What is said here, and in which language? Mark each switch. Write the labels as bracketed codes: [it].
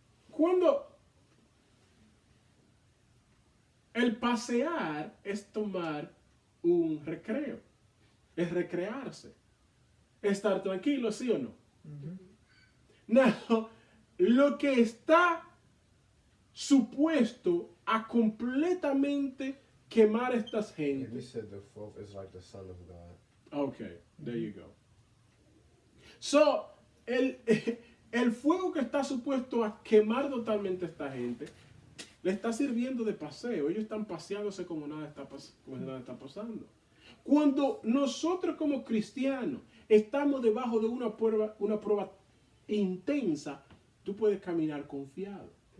[es] Cuando el pasear es tomar un recreo, es recrearse, estar tranquilo, ¿sí o no? No, lo que está supuesto a completamente quemar a estas gentes. [en] He said the fourth is like the Son of God. Okay, there you go. [es] So, el fuego que está supuesto a quemar totalmente a esta gente le está sirviendo de paseo. Ellos están paseándose como nada está pasando. Cuando nosotros como cristianos estamos debajo de una prueba intensa, tú puedes caminar confiado.